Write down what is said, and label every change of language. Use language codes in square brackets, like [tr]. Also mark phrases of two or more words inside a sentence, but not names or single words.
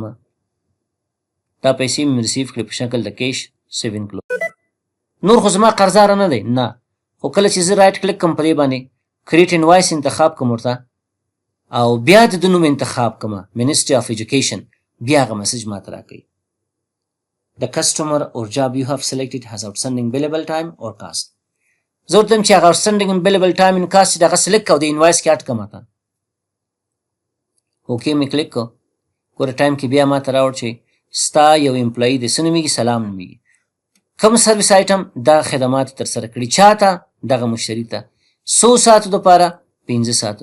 [ps] دا پیسې م ریسیو کړې په شکل د کیش. [en] save and close. [ps] نور خو زما قرضدار نه دی. نه، خو کله چې زه [en] right click [ps] کوم په دې باندې [en] create invoice [ps] انتخاب کوم ورته او بیا د ده نوم انتخاب کوم منسټري آف ایجوکیشن، بیا هغه مسج ما ته راکوي. [en] The customer or job you have selected has outstanding billable time or cost. [ps] زه ورته یم چې هغه [en] outstanding billable time and cost [ps] چې دغه سلیکټ کوو د انوایس کې اډ کړه ما ته. اوکې مې کلیک کو. ګوره ټایم کې بیا ما ته راوړ چې ستا یو امپلایي دی، څه نومیږي؟ سلام نومیږي. کوم [en] service item? [ps] دا خدمات یې ترسره کړي. چا ته؟ دغه مشتري ته. څو ساعتو دپاره؟ 15 ساعته.